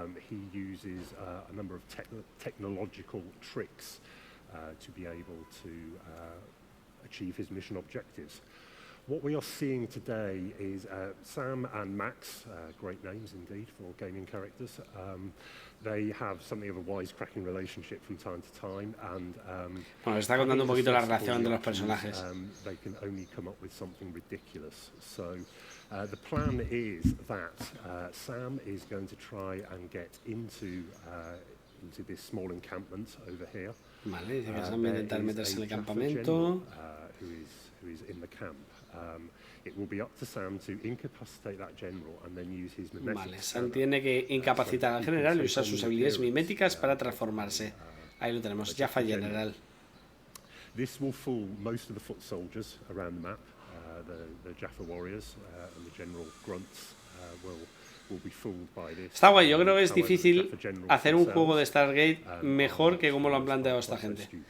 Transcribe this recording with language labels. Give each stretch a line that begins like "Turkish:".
English: He uses a number of technological tricks to be able to achieve his mission objectives. What we are seeing today is Sam and Max, great names indeed for gaming characters. They have something of a wisecracking relationship from time to time, and
Spanish: bueno, está contando un poquito la relación de los personajes.
English: They can only come up with something ridiculous. So the plan is that Sam is going to try and get into this small encampment over here.
Spanish: Vale, dice que Sam va a intentar meterse en el campamento.
English: Who is in the camp. It will be up to Sam to incapacitate that general and then use his mimetic.
Spanish: Vale, Sam tiene que incapacitar al general y usar sus habilidades miméticas para transformarse. Ahí lo tenemos, Jaffa General.
English: This will fool most of the foot soldiers around the map. The Jaffa warriors and the general grunts will be fooled by this.
Spanish: Está guay, yo creo que es difícil hacer un juego de Stargate mejor que como lo han planteado esta gente.